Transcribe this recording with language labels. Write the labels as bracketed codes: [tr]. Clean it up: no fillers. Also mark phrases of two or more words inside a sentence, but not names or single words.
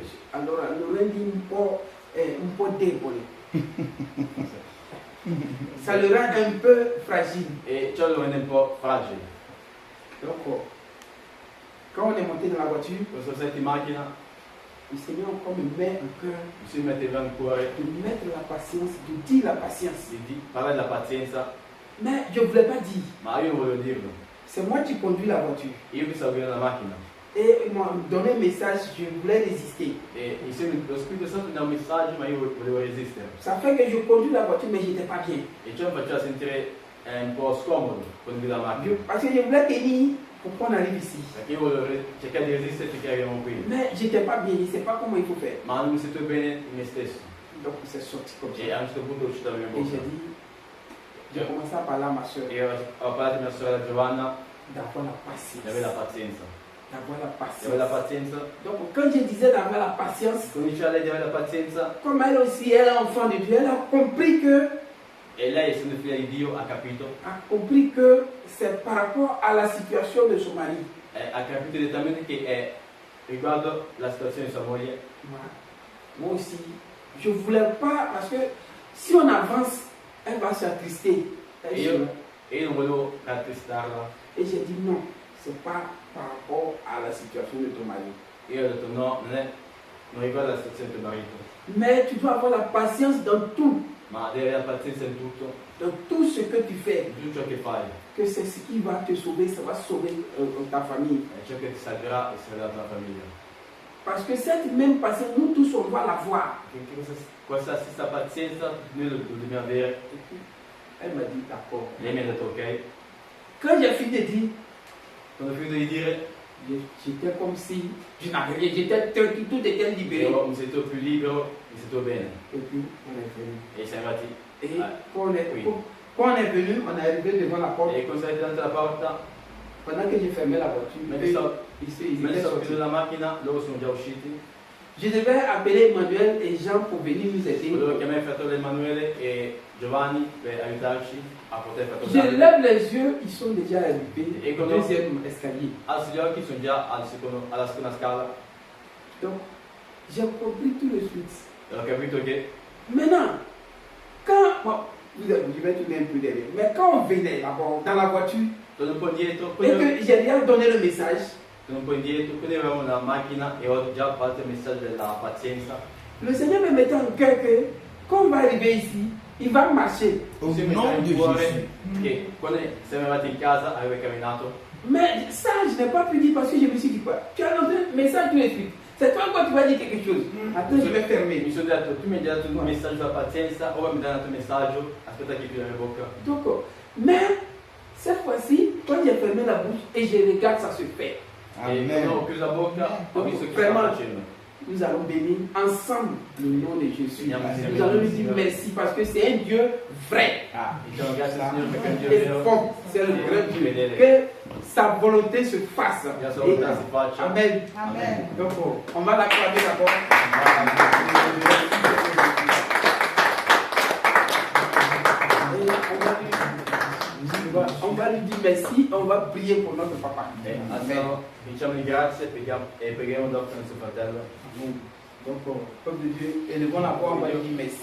[it] Allora lo rendi un po' debole. [fr] Ça le rend un peu fragile. [it] E ciò lo rende un po' fragile. [fr] Donc, quand on est monté dans la voiture, [it] Quando sono stati in macchina, [fr] le Seigneur encore me met un cœur [it] mi si metteva in cuore [fr] de mettre la patience, de dire la patience. [it] di parlare della pazienza, [fr] Mais je ne voulais pas dire. [it] ma io non volevo dirlo. [fr] C'est moi qui conduis la voiture. [it] Io mi stavo guidando la macchina [fr] Et il m'a donné un message, je voulais résister. [it] e insieme lo Spirito Santo mi dà un messaggio, ma io volevo resistere. [fr] Ça fait que je conduis la voiture, mais je n'étais pas bien. [it] E ciò mi faceva sentire un po' scomodo quando guido la macchina. [fr] Parce que je voulais tenir pour qu'on arrive ici. [it] Perché io volevo cercare di resistere finché arriviamo qui. [fr] Mais je n'étais pas bien, je ne sais pas comment il faut faire. [it] Ma non mi sento bene in me stesso. [fr] Donc c'est sorti comme ça. [it] E a un certo punto è uscita la mia [fr] Et j'ai [it] bocca. [fr] dit, j'ai commencé à parler à ma soeur [it] E ho parlato a mia sorella Giovanna [fr] d'avoir la patience. [it] di avere la pazienza. [fr] D'avoir la [it] Di avere la [fr] patience. [it] pazienza. [fr] Donc quand je disais d'avoir la patience, [it] Quando diceva lei di avere la pazienza, [fr] comme elle aussi, elle est enfant de Dieu, elle a compris [it] e lei essendo figlia di Dio [fr] que c'est par rapport à la situation de son mari. [it] ha capito direttamente che è riguardo la situazione di sua moglie. [fr] Moi aussi, je ne voulais pas, parce que si on avance, elle va s'attrister. [it] E io non volevo rattristarla. [fr] Et j'ai dit non, c'est pas par rapport à la situation de ton mari. [it] Io ho detto no, non riguarda la situazione del tuo marito, [fr] Mais tu dois avoir la patience dans tout, [it] ma devi avere la pazienza in tutto, [fr] dans tout ce que tu fais. [it] in tutto ciò che fai. [fr] Que c'est ce qui va te sauver, ça va sauver ta famille. [it] È ciò che ti salverà e salverà la tua famiglia. [fr] Parce que cette même patience, nous tous, on doit l'avoir. [it] Perché questa stessa pazienza noi lo dobbiamo avere. [fr] Et puis, elle m'a dit d'accord. [it] Lei mi ha detto ok. [fr] Quand j'ai fini de dire, [it] Quando ho finito di dire, [fr] j'étais comme si je n'avais rien, j'étais tranquille, tout était libéré. [it] io mi sento più libero, mi sento bene. [fr] Et puis, on est venu. [it] E siamo arrivati. [fr] Et Ah, oui. quand on est venu, on est arrivé devant la porte. [it] E quando siamo arrivati davanti alla porta, [fr] Pendant que j'ai fermé la voiture, [it] mentre stavo [fr] ils [it] mentre [fr] étaient [it] stavo [fr] sortis. [it] chiudendo la macchina, loro sono già usciti. [fr] Je devais appeler Emmanuel et Jean pour venir nous aider. [it] Volevo chiamare il fratello Emanuele e Giovanni per aiutarci a poter fare [fr] Je [it] cosa. [fr] lève les yeux, ils sont déjà arrivés Et au comment- deuxième escalier. [it] Alzo gli occhi, sono già alla seconda scala. [fr] Donc, j'ai compris tout de suite. [it] E ho capito che [fr] Maintenant, quand je vais tourner un peu derrière, mais quand on venait d'abord dans la voiture [it] torno un po' indietro, [fr] et que j'ai déjà donné le message, [it] torno un po' indietro, quindi avevamo una macchina e ho già fatto il messaggio della pazienza. [fr] le Seigneur me mettait en cœur que quand on va arriver ici, il va marcher. Au [it] Si mi sta [fr] nom [it] in [fr] de [it] cuore [fr] Jésus. [it] che quando siamo arrivati in casa avevo camminato. [fr] Mais ça, je n'ai pas pu dire parce que je me suis dit quoi? Tu as lancé le message tout de suite. C'est toi quand tu vas dire quelque chose. Attends, je vais fermer. [it] Mi sono detto, tu mi hai già dato un messaggio della pazienza, ora mi dai un altro messaggio, aspetta che chiudo la mia bocca. [fr] Donc, mais cette fois-ci, quand j'ai fermé la bouche et je regarde, ça se fait. [it] E quando ho chiuso la bocca ho visto che stava facendo. [fr] Nous allons bénir ensemble le nom de Jésus. Amen. Nous allons lui dire merci parce que c'est un Dieu vrai. [it] Diciamo grazie al Signore perché è un Dio [fr] Et [it] vero. [fr] fort, c'est le grand Dieu. [it] Fedele. [fr] Que sa volonté se fasse. [it] la sua volontà si faccia. [fr] Amen. [it] Amen. [fr] Donc, on va l'acclamer d'abord. On va lui dire merci, on va prier pour notre papa. [it] Adesso diciamogli grazie e preghiamo dopo il nostro fratello. [fr] Donc, peuple de Dieu, élevons la voix, on va lui dire merci.